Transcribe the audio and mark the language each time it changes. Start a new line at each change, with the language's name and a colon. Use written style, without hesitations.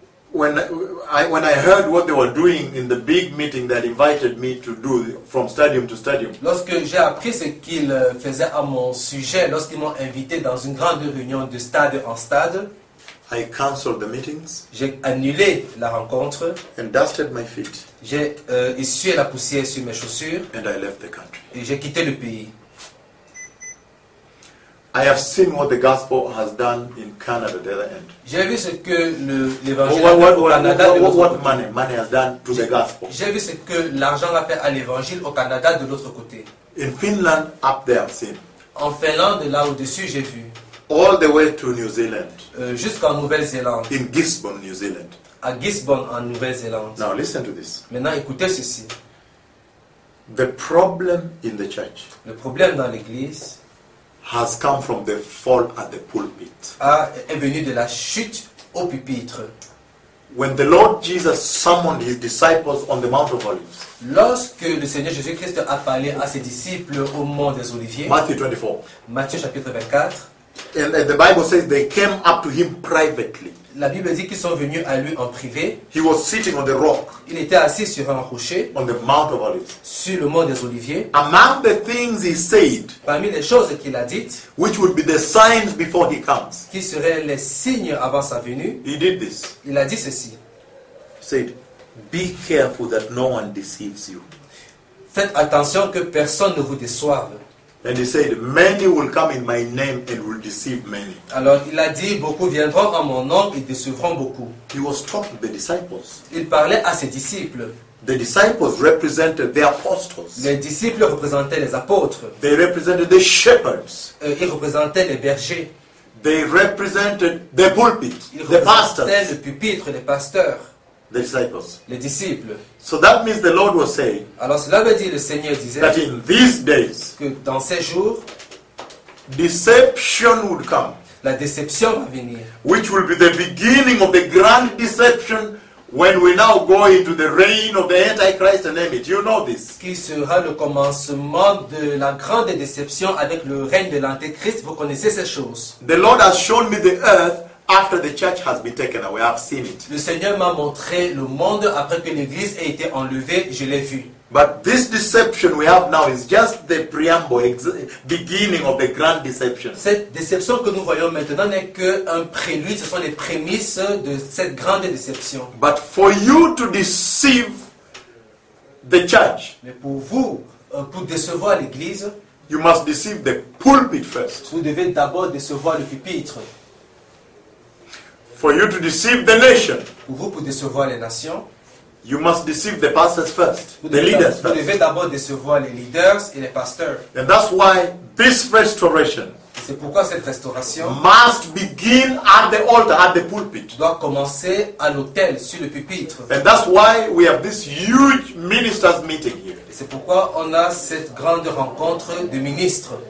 English: When I heard what they were doing in the big meeting that invited me to do from stadium to stadium.
French: Lorsque j'ai appris ce qu'ils faisaient à mon sujet, lorsqu'ils m'ont invité dans une grande réunion de stade en stade,
English: I canceled the meetings.
French: J'ai annulé la rencontre.
English: And dusted my feet.
French: J'ai essuyé la poussière sur mes chaussures.
English: And I left the country.
French: Et j'ai quitté le pays.
English: I have seen what the gospel has done in Canada, the other end.
French: J'ai vu ce que l'évangile
English: has done to the gospel.
French: J'ai vu ce que l'argent a fait à l'évangile au Canada de l'autre côté.
English: In Finland, up there, I've seen.
French: En Finlande, là au-dessus, j'ai vu.
English: All the way to New Zealand.
French: Jusqu'en Nouvelle-Zélande.
English: In Gisborne, New Zealand.
French: À Gisborne, en Nouvelle-Zélande.
English: Now listen to this.
French: Maintenant, écoutez ceci.
English: The problem in the church.
French: Le problème dans l'église.
English: Has come from the fall at the pulpit.
French: Est venu de la chute au pupitre.
English: When the Lord Jesus summoned his disciples on the Mount of Olives.
French: Lorsque le Seigneur Jésus Christ a parlé à ses disciples au mont des Oliviers.
English: Matthew 24.
French: Matthieu chapitre 24.
English: And the Bible says they came up to him privately.
French: La Bible dit qu'ils sont venus à lui en privé.
English: He was sitting on the rock.
French: Il était assis sur un rocher.
English: On the Mount of Olives.
French: Sur le mont des Oliviers.
English: Among the things he said.
French: Parmi les choses qu'il a dites.
English: Which would be the signs before he comes.
French: Qui seraient les signes avant sa venue.
English: He did this.
French: Il a dit ceci.
English: He said, be careful that no one deceives you.
French: Faites attention que personne ne vous déçoive.
English: And he said, many will come in my name and will deceive many.
French: Alors il a dit, beaucoup viendront en mon nom et décevront beaucoup.
English: He was talking to the disciples.
French: Il parlait à ses disciples.
English: The disciples represented the apostles.
French: Les disciples représentaient les apôtres.
English: They represented the shepherds.
French: Ils représentaient les bergers.
English: They represented the pulpit, the pastors.
French: Ils représentaient le pupitre, les pasteurs.
English: The disciples.
French: Les disciples.
English: So that means the Lord was saying.
French: Alors cela veut dire le Seigneur disait.
English: That in these days.
French: Que dans ces jours.
English: deception would come.
French: La déception va venir.
English: Which will be the beginning of the grand deception when we now go into the reign of the Antichrist and name it. You know this.
French: Qui sera le commencement de la grande déception avec le règne de l'Antéchrist. Vous connaissez ces choses.
English: The Lord has shown me the earth after the church has been taken away. I've seen it.
French: Le Seigneur m'a montré le monde après que l'église ait été enlevée. Je l'ai vu.
English: But this deception we have now is just the preamble, beginning of the grand deception.
French: Cette déception que nous voyons maintenant n'est qu'un prélude, ce sont les prémices de cette grande déception.
English: But for you to deceive the church,
French: mais pour vous, pour décevoir l'église,
English: you must deceive the pulpit first.
French: Vous devez d'abord décevoir le pupitre.
English: For you to deceive the nation,
French: pour vous, pour décevoir les nations,
English: you must deceive the pastors first, the leaders first.
French: Vous devez d'abord décevoir les leaders et les pasteurs.
English: And that's why this restoration,
French: c'est pourquoi cette restauration,
English: must begin at the altar, at the pulpit.
French: Doit commencer à l'autel, sur le pupitre.
English: And that's why we have this huge ministers meeting here.
French: Et c'est pourquoi on a cette grande rencontre de ministres.